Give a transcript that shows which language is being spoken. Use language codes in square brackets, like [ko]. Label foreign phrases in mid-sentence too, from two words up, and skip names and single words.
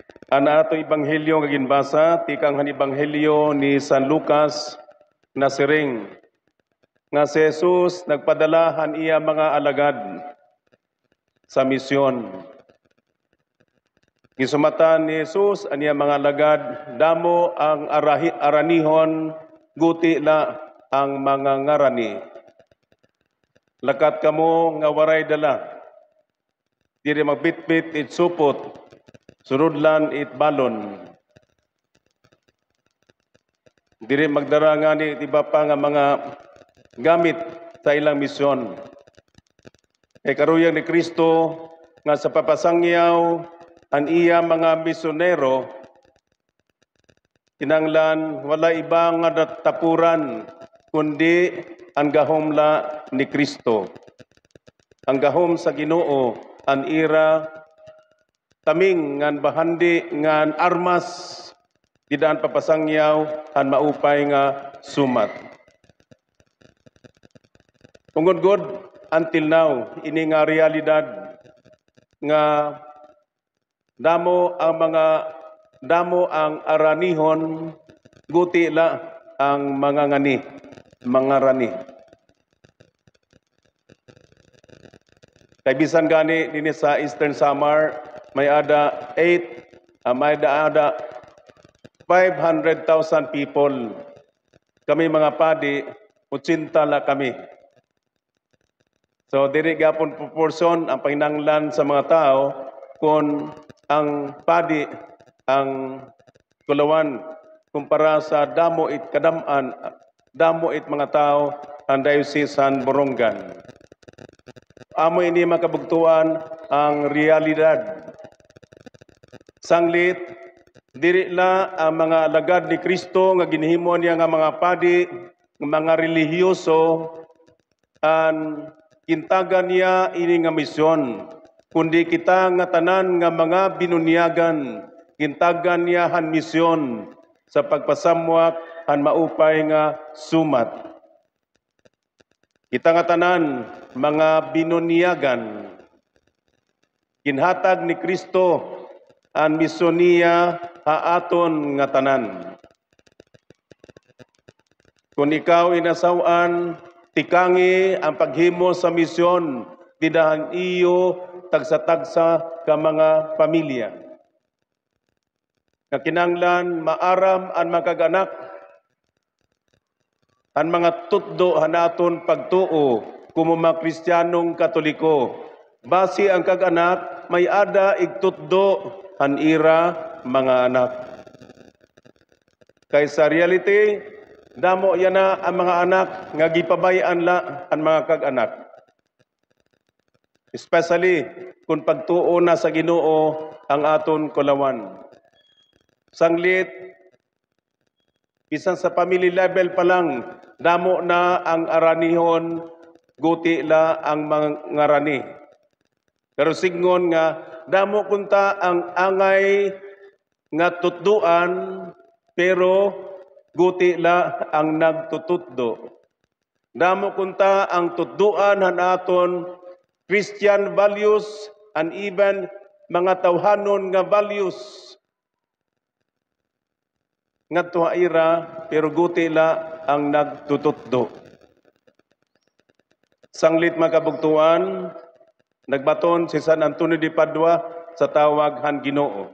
[war] Ana ato ebanghelyo nga ginbasa tikang han ebanghelyo ni San Lucas na siring nga si Jesus nagpadala han iya mga alagad sa misyon. Gisumatan ni Jesus ang iya mga alagad damo ang aranihon guti la ang mga ngarani. Lakat kamo nga waray dala. Diri magbitbit it supot. Surudlan it balon. Diri magdara nga ni iba pa nga mga gamit sa ilang misyon. Kay karuyang ni Kristo nga sa papasangyaw ang iya mga misyonero kinanglan wala iba nga natapuran kundi ang gahom ni Kristo. Ang gahom sa Ginoo ang ira taming ngan bahandi ngan armas didaan papasangyaw an maupay nga sumat. Tungod god [en] until now [war] ini nga realidad nga damo ang aranihon guti la ang mga ngani mga rani. Kay bisan gani dinhi sa Eastern Samar may ada 500,000 people. Kami mga padi, 80 la kami. So diri gapon proportion ang panginanglan sa mga tao kung ang padi ang kulawan kumpara sa damo it kadaman, damo it mga tao ang Diocese San Borongan. Amo ini makabugtuan ang realidad. Sanglit, diri la ang mga alagad ni Kristo nga ginhimo niya nga mga padi, mga relihiyoso, an kintagan niya ini nga misyon. Kundi kita nga tanan nga mga binunyagan, kintagan niya han misyon sa pagpasamwak han maupay nga sumat. Kita nga tanan mga binunyagan, kinhatag ni Kristo ang misyon niya haaton nga tanan. Kung ikaw inasawan, tikangi ang paghimo sa misyon, didahan iyo tagsa-tagsa ka mga pamilya. Nga kinanglan maaram ang magkaganak, ang mga tutdo hanaton pagtuo kumo mga Kristiyanong Katoliko. Basi ang kaganak may ada igtutdo han ira mga anak. Kay sa reality, damo yan na ang mga anak nga gipabayaan la ang mga kag-anak. Especially kung pagtuo na sa Ginoo ang aton kulawan. Sanglit, bisan sa family level pa lang, damo na ang aranihon, guti la ang mga ngarani. Pero signon nga, damo kunta ang angay nga tutduan, pero guti la ang nagtutuddo. Damo kunta ang tutduan han aton [en] Christian values and even [war] mga tawhanon nga values. Nga tuhaira, pero guti la ang nagtutuddo. Sanglit makabugtuan, nagbaton si San Antonio de Padua sa tawag han Ginoo.